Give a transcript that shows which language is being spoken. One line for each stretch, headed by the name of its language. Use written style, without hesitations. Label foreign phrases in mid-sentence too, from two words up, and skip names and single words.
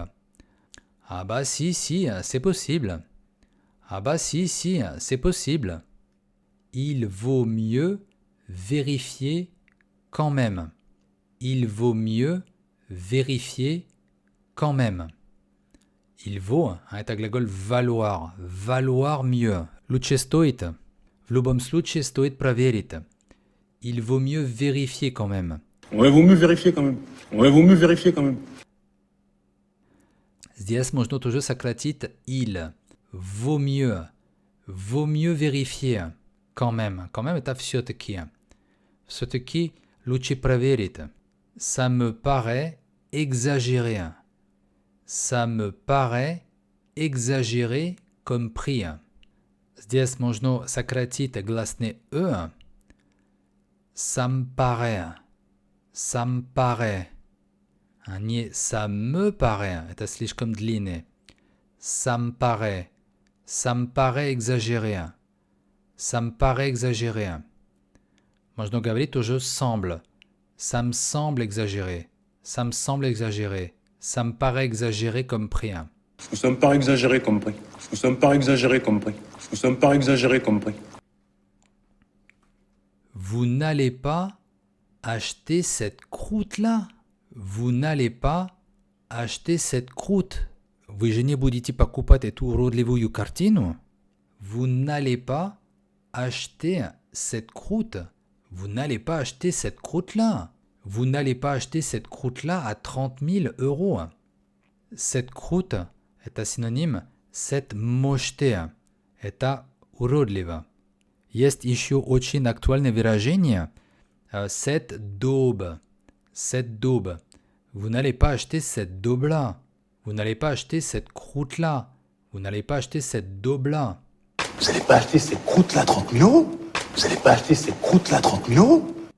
French: Ah bah si, c'est possible. Ah bah si, c'est possible. Il vaut mieux vérifier quand même. Il vaut mieux vérifier quand même. Il vaut,
Russian: это глаголь
French: valoir, valoir mieux.
Russian: Лучше стоит. В любом случае стоит проверить.
French: Il vaut mieux vérifier quand même. Ouais, vaut mieux vérifier quand même. Ouais, vaut mieux vérifier quand même.
Russian: Здесь можно тоже сократить il.
French: Vaut mieux vérifier quand même. Quand même
Russian: это все-таки. Все-таки лучше проверить.
French: Ça me paraît exagéré. Ça me paraît exagéré comme prix.
Russian: Здесь можно сократить гласный «э».
French: Ça me paraît. Ça me paraît.
Russian: А не
French: ça me paraît.
Russian: Это слишком длинный.
French: Ça me paraît. Ça me paraît exagéré. Ça me paraît exagéré.
Russian: Можно говорить тоже semble.
French: Ça me semble exagéré. Ça me semble exagéré. Ça me paraît exagéré comme prix. Ça me paraît exagéré comme prix. Ça me paraît exagéré comme prix. Ça me paraît exagéré comme prix. Vous n'allez pas acheter cette croûte-là. Vous n'allez pas acheter cette croûte.
Russian: Вы же не будете покупать эту уродливую картину.
French: Vous n'allez pas acheter cette croûte. Vous n'allez pas acheter cette croûte-là. Vous n'allez pas acheter cette croûte-là à 30 000 euros. Cette croûte est un synonyme cette mocheté.
Russian: Это уродливо. Есть еще очень актуальное выражение
French: cette daube. Cette daube. Vous n'allez pas acheter cette daube-là. Vous n'allez pas acheter cette croûte-là. Vous n'allez pas acheter cette daube-là. Vous n'allez pas acheter cette croûte-là 30 000 euros? Vous n'allez pas acheter cette croûte-là 30 000 euros?